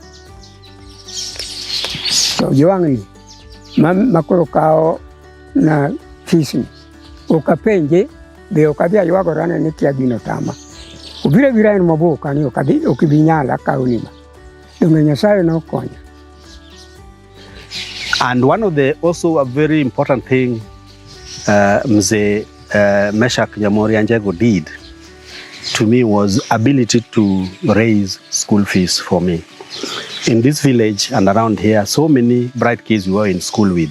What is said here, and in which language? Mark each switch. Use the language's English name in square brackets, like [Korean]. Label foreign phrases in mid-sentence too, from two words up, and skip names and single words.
[Luo (Kenya and Tanzania)] To jwang'ni makoro kawo na fees ni ok apenje, be ok adhi aywagorane ni kia gino tama. Obiro abira en maboka ni ok ibi nyala akawo ni ma. Donge Nyasaye nokonya. [English] And one of the also a very important thing Mzee Meshak Nyamori Anjego did to me was ability to raise school fees for me. In this village and around here, so many bright kids we were in school with.